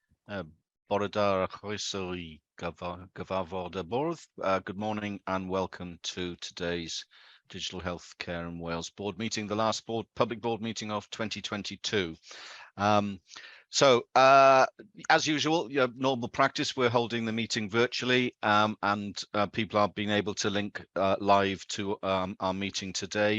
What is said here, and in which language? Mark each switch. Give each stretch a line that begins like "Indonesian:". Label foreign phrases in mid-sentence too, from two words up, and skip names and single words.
Welsh: Bore da a chroeso I gyfarfod y bwrdd.
English: Good morning and welcome to today's Digital Healthcare in Wales board meeting, the last public board meeting of 2022. As usual, normal practice, we're holding the meeting virtually, and people are being able to link live to our meeting today.